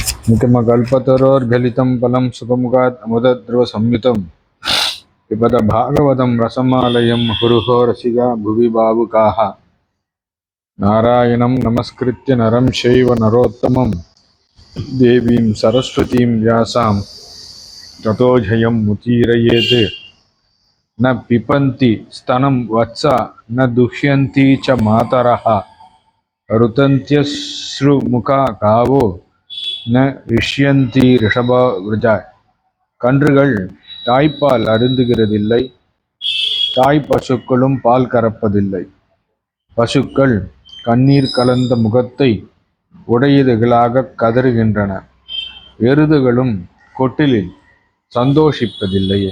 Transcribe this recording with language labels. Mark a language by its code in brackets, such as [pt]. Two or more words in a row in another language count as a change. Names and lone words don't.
[sa] निगमकल्पतरोर्गलितं फलं सुखमुखात् अमुदद्रवसंयुतं पिबत भागवतं रसमालयं मुहुरहो रसिका भुवि भावुकाः नारायणं नमस्कृत्य नरं चैव नरोत्तमं देवीं सरस्वतीं व्यासां ततो जयं मुदीरयेत् न पिबन्ति स्तनं वत्सा न दुह्यन्ति च मातरः रुदन्त्यश्रुमुखा गावो न हृष्यन्ति ऋषभव्रजाः. [ta] கன்றுகள் தாய்ப்பால் அருந்துகிறதில்லை, தாய் பசுக்களும் பால் கறப்பதில்லை. பசுக்கள் கண்ணீர் கலந்த முகத்தை உடையதுகளாக கதறுகின்றன. எருதுகளும் கொட்டிலில் சந்தோஷிப்பதில்லையே.